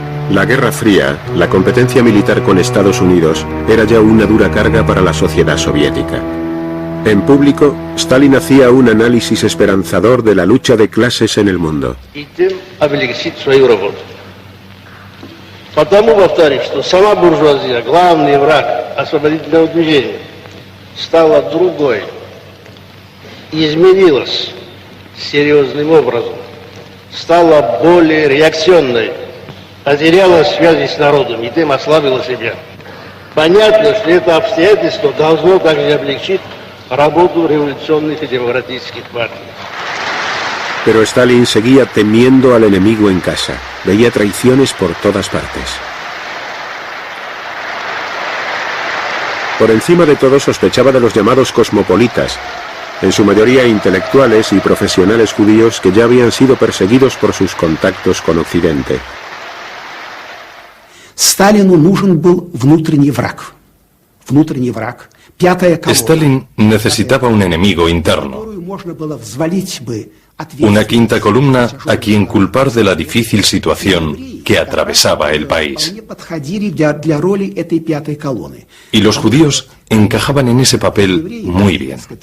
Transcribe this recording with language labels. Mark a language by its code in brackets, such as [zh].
[es] La Guerra Fría, la competencia militar con Estados Unidos, era ya una dura carga para la sociedad soviética. En público, Stalin hacía un análisis esperanzador de la lucha de clases en el mundo. [ru] Потому, повторюсь, что сама буржуазия, главный враг освободительного движения, стала другой, изменилась серьезным образом, стала более реакционной, потеряла связи с народом и тем ослабила себя. Понятно, что это обстоятельство должно также облегчить работу революционных и демократических партий. [es] Pero Stalin seguía temiendo al enemigo en casa. Veía traiciones por todas partes. Por encima de todo sospechaba de los llamados cosmopolitas, en su mayoría intelectuales y profesionales judíos que ya habían sido perseguidos por sus contactos con Occidente. [ru] Сталину нужен был внутренний враг. Внутренний враг. Пятая колонна. [es] Stalin necesitaba un enemigo interno. [ru] Можно было взвалить бы [es] Una quinta columna a quien culpar de la difícil situación que atravesaba el país. Y los judíos encajaban en ese papel muy bien.